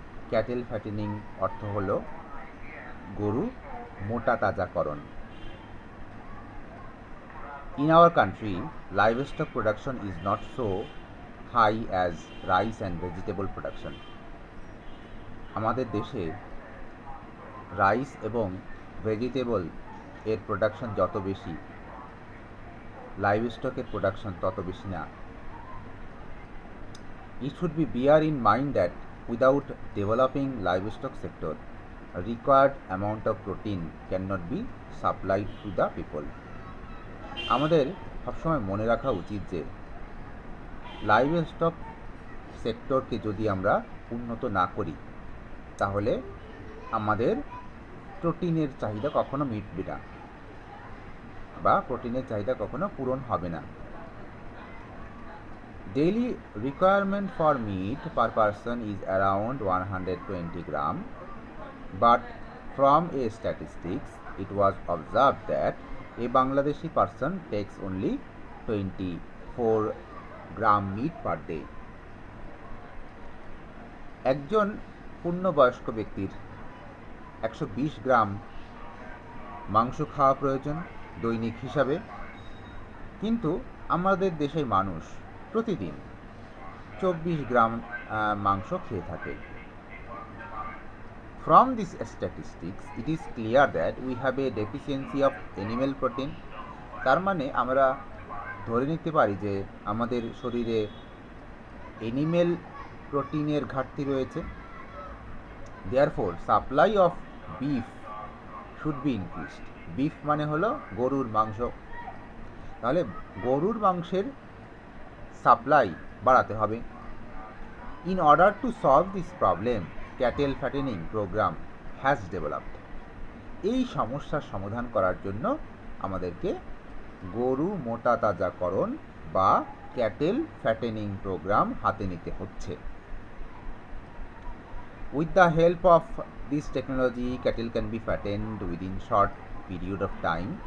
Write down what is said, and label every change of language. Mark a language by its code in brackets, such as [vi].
[bn] Cattle fattening অর্থ হলো গরু মোটা তাজাকরণ। [en] In our country, livestock production is not so high as rice and vegetable production. [bn] আমাদের দেশে রাইস এবং ভেজিটেবল এর প্রোডাকশন যত বেশি, লাইভস্টকের প্রোডাকশন তত বেশি না। [en] It should be bear in mind that without developing livestock sector, a required amount of protein cannot be supplied to the people. [bn] আমাদের সবসময় মনে রাখা উচিত যে লাইভস্টক সেক্টরকে যদি আমরা উন্নত না করি তাহলে আমাদের প্রোটিনের চাহিদা কখনো মিটবে না বা প্রোটিনের চাহিদা কখনো পূরণ হবে না। [en] Daily requirement for meat per person is around 120 gram, but from a statistics it was observe that a Bangladeshi person takes only 24 gram meat per day. [bn] একজন পূর্ণবয়স্ক ব্যক্তির 120 গ্রাম মাংস খাওয়া প্রয়োজন দৈনিক হিসাবে, কিন্তু আমাদের দেশের মানুষ প্রতিদিন 24 গ্রাম মাংস খেয়ে থাকে। [en] From these statistics, it is clear that we have a deficiency of animal protein. [bn] তার মানে আমরা ধরে নিতে পারি যে আমাদের শরীরে অ্যানিমেল প্রোটিনের ঘাটতি রয়েছে। [en] Therefore, supply of beef should be increased. [bn] Beef মানে হলো গরুর মাংস। তাহলে গরুর মাংসের সাপ্লাই বাড়াতে হবে। [en] In order to solve this problem, cattle fattening program has developed. [bn] এই সমস্যার সমাধান করার জন্য আমাদেরকে গরু মোটা তাজাকরণ বা ক্যাটেল ফ্যাটেনিং প্রোগ্রাম হাতে নিতে হচ্ছে। [en] With the help of this technology, cattle can be fattened within short period of time.